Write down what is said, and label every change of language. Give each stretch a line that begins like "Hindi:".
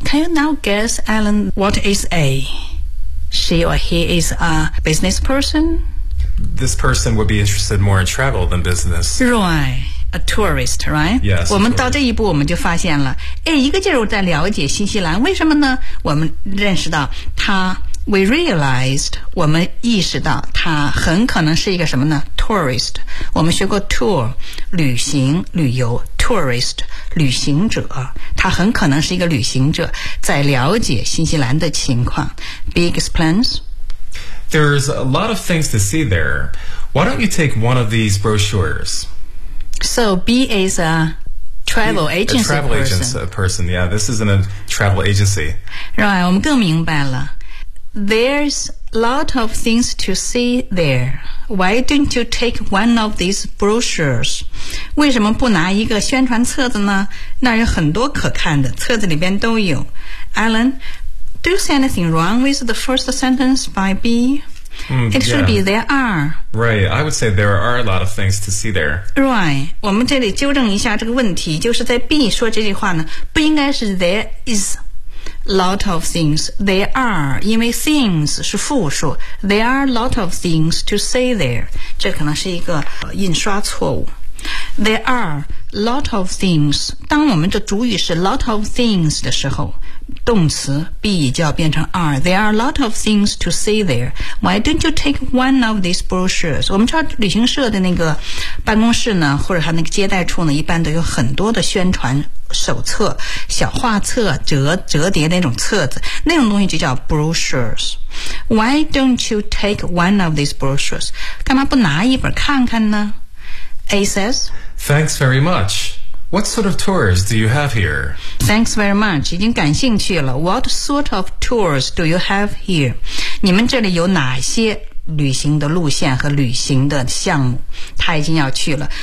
English: Can you now guess Alan what is AShe or he is a business person? This person would be interested more in travel than business. Right, a tourist, right? Yes.
Chinese: 我们到这一步我们就发现了，哎，一个劲儿在了解新西兰，为什么呢？我们认识到他 ，
English: we realized，
Chinese: 我们意识到他很可能是一个什么呢 ？Tourist。我们学过 tour， 旅行、旅游 ，tourist， 旅行者。他很可能是一个旅行者，在了解新西兰的情况。
English: Big explains. There's a lot of things to see there. Why don't you take one of these brochures? So B is a travel agency person. A travel agency person. Yeah, this isn't a travel agency. Right,
Chinese: 我们更明白了。
English: There's a lot of things to see there. Why don't you take one of these brochures?
Chinese: 为什么不拿一个宣传册子呢？那有很多可看的，册子里边都有。
English: Alan, do you see anything wrong with the first sentence by B? It should be there are. Right, I would say there are a lot of things to see there.
Chinese: Right, 我们这里纠正一下这个问题，就是在 B 说这句话呢，不应该是
English: there is. Lot of things there are,
Chinese: 因为 things 是复数
English: There are a lot of things to see there.
Chinese: 这可能是一个印刷错误
English: There are a lot of things.
Chinese: 当我们的主语是
English: lot of things
Chinese: 的时候，动词 be 就要变成 are.
English: There are a lot of things to see there. Why don't you take one of these brochures?
Chinese: 我们知道旅行社的那个办公室呢，或者他那个接待处呢，一般都有很多的宣传手册、小画册、折叠那种册子，那种东西就叫 brochures.
English: Why don't you take one of these brochures?
Chinese: 干嘛不拿一本看看呢？
English: A says, Thanks very much. What sort of tours do you have here? Thanks very much.
Chinese: 已经感兴趣了。
English: What sort of tours do you have here?
Chinese: 你们这里有哪些旅行的路线和旅行的项目，他已经要去了。